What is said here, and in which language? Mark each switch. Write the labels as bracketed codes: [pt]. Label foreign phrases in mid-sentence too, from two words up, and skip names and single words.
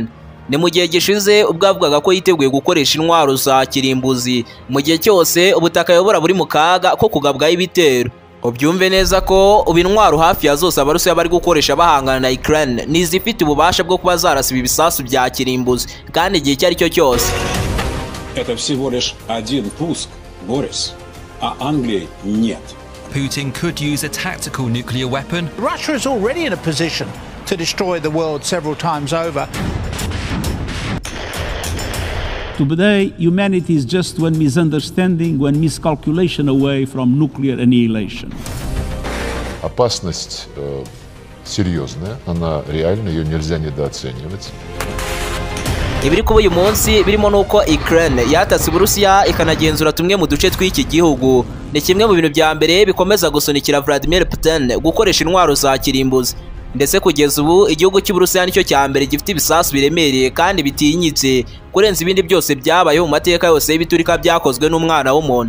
[rw] Ni mu gihe gishize ubwo avugaga ko yiteguye gukoresha intwaro za kirimbuzi mu gihe cyose ubutaka yobora buri mu kaga ko kugabwaho ibitero. Ubyumve neza ko ubu intwaro hafi ya zose Abarusiya bari gukoresha bahangana na Ukraine nizifite ububasha bwo kuba zarasiba ibisasu bya kirimbuzi kandi igihe cyari cyo cyose. [ru] Это всего лишь один пуск, Борис, а Англии нет. [en] Putin could use a tactical nuclear weapon. Russia is already in a position to destroy the world several times over. Today, humanity is just one misunderstanding, one miscalculation away from nuclear annihilation. [ru] Опасность серьезная, она реальна, ее нельзя недооценивать. [rw] Ibiri kuba uyu munsi birimo nuko Ukraine yatatse Uburusiya ikanagenzura tumwe mu duce tw'iki gihugu. Ni kimwe mu bintu bya mbere bikomeza gusunikira Vladimir Putin gukoresha intwaro za kirimbuzi. Ndetse kugeza ubu igihugu cy'Uburusiya nicyo cya mbere gifite ibisasu biremereye kandi bitinyitse kurenza ibindi byose byabayeho mu mateka yose y'ibiturika byakozwe n'umwana w'umuntu.